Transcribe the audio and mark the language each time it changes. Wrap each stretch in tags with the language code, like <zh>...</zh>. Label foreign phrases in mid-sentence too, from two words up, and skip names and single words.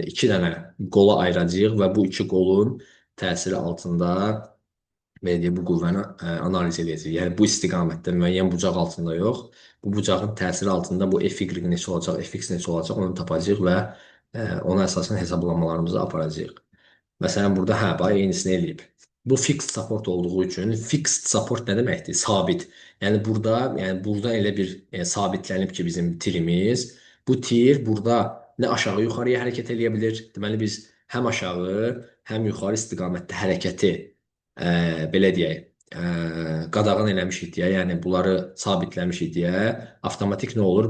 <az>İki dənə qola ayıracağıq və bu iki qolun təsiri altında bu qüvvəni analiz edəcəyik. Yəni, bu istiqamətdə müəyyən bucaq altında yox, bu bucağın təsiri altında bu F, Y neçə olacaq, F, X neçə olacaq, onu tapacağıq və ona əsasən hesablamalarımızı aparacağıq. Məsələn, burada bax, eynisini eləyib. Bu</az> <en>fixed support</en> <az>olduğu üçün</az> <en>fixed support</en> <az>nə deməkdir? Sabit. Yəni burada elə bir sabitlənib ki, bizim tirimiz. Bu tir burada nə aşağı yuxarıya hərəkət eləyə bilir. Deməli biz həm aşağı, həm yuxarı istiqamətdə hərəkəti belə deyək, qadağan eləmişik deyə, yəni bunları sabitləmişik deyə, avtomatik nə olur?</az>